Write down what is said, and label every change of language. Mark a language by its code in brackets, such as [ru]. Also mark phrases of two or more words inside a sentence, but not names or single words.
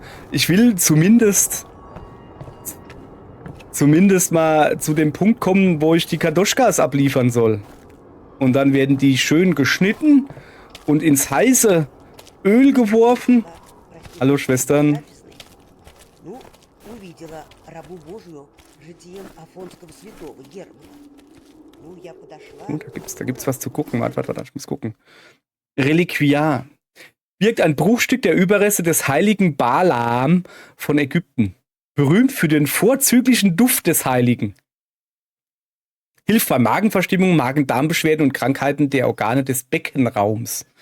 [de] Ich will zumindest mal zu dem Punkt kommen, wo ich die Kadoschkas abliefern soll. Und dann werden die schön geschnitten und ins heiße Öl geworfen. Hallo, Schwestern. [ru] Ну, увидела рабу Божию житием Афонского святого Германа. Ну, я подошла. [de] Da gibt's was zu gucken. Warte, ich muss gucken. Reliquiar. Birgt ein Bruchstück der Überreste des heiligen Balaam von Ägypten. Berühmt für den vorzüglichen Duft des Heiligen. Hilft bei Magenverstimmung, Magen-Darm-Beschwerden und Krankheiten der Organe des Beckenraums.